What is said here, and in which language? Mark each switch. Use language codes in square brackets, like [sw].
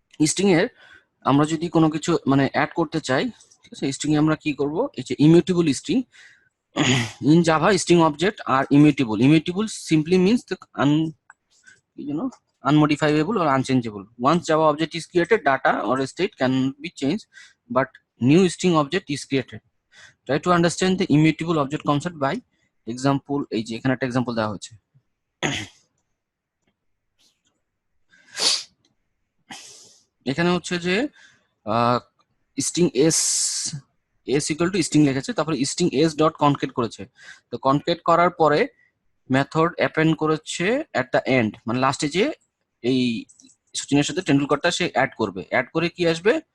[bn] String এর আমরা যদি কোনো কিছু মানে অ্যাড করতে চাই, ঠিক আছে, স্ট্রিং এ আমরা কি করব? এই যে immutable string, [en] in Java string object are immutable. Immutable simply means the unmodifiable or unchangeable. Once Java object is created, data or state can be changed, but new string object is created. Try to understand the immutable object concept by example. [bn] এই যে এখানে একটা example দেওয়া হয়েছে। এখানে হচ্ছে যে string S equal to string লিখেছে, তারপরে স্ট্রিং এস ডট কনকেট করেছে। তো কনকেট করার পরে মেথড অ্যাপেন্ড করেছে এট দ্য এন্ড, মানে লাস্টে যে এই সচিনের সাথে টেন্ডুলকারটা সে অ্যাড করবে, অ্যাড করে কি আসবে?